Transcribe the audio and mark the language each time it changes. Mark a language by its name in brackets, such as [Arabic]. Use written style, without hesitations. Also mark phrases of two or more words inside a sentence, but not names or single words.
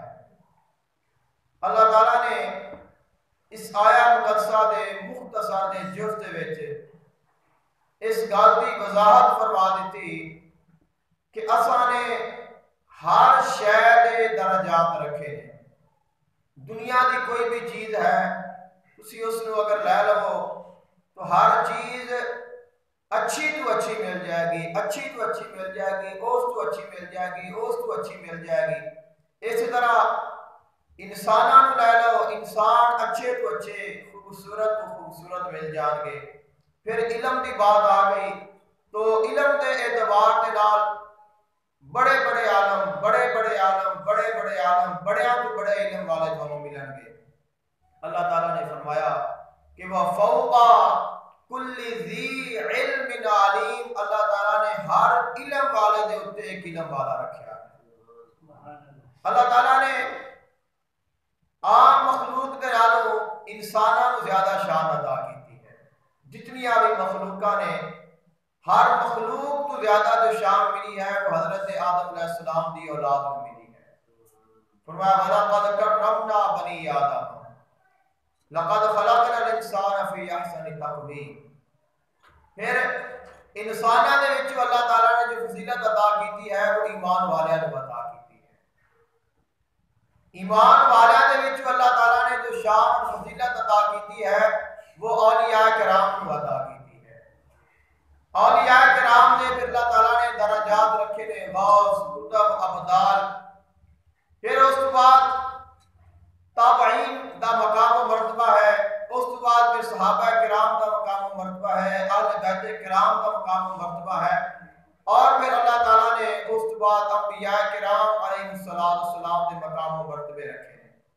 [Punjabi] اللہ تعالیٰ نے اس آیا مقدسہ دے مختصر دے جز دے وچ اس گل کی وضاحت فرما دیتی کہ اساں نے ہر شے دے درجات رکھے ہیں۔ دنیا دی کوئی بھی چیز ہے تسی اس نو اگر لے لو تو ہر چیز اچھی تو اچھی مل جائے گی، اچھی تو اچھی مل جائے گی، اس تو اچھی مل جائے گی، اس تو اچھی مل جائے گی۔ اسی طرح انساناں نو لے لو، انسان اچھے تو اچھے، خوبصورت تو خوبصورت مل جان گے۔ پھر علم دی بات آ گئی تو علم دے اعتبار دے نال بڑے بڑے عالم، بڑے بڑے عالم، بڑے بڑے عالم، بڑیاں تو بڑے علم والے تمہیں ملن گے۔ اللہ تعالیٰ نے فرمایا کہ [Arabic] وہ فوقا کل ذی علم علیم، [Punjabi] اللہ تعالیٰ نے ہر علم والے دے اوتے ایک علم والا رکھا ہے۔ اللہ تعالیٰ نے عام مخلوق دے نالوں انساناں نو زیادہ شان عطا کی ہے۔ جتنی بھی مخلوقاں نے ہر مخلوق تو زیادہ جو شان ملی ہے وہ حضرت آدم [Arabic] علیہ السلام [Punjabi] دی اولاد کو ملی ہے۔ [Arabic] فرمایا وَلَقَدْ كَرَّمْنَا بَنِي آدَمَ لَقَدْ خَلَقْنَا الْإِنسَانَ فِي أَحْسَنِ تَقْوِيمٍ۔ [Punjabi] پھر انساناں دے وچ اللہ تعالیٰ نے جو فضیلت عطا کی ہے وہ ایمان والیاں نو عطا کی ہے۔ ایمان والیاں دے وچ اللہ تعالیٰ نے جو شان اور فضیلت عطا کی ہے وہ اولیاء کرام کو عطا کی ہے۔ اولیاء کرام نے پھر اللہ تعالیٰ نے درجات رکھے نے، غوث، قطب، ابدال۔ پھر اس کے بعد تابعین دا مقام و مرتبہ ہے، اس کے بعد پھر صحابہ کرام دا مقام و مرتبہ ہے، اہل بیت کرام دا مقام و مرتبہ ہے، اور پھر اللہ تعالیٰ نے اس کے بعد انبیاء کرام [Arabic] علیہ السلام [Punjabi] دے مقام و مرتبے رکھے ہیں۔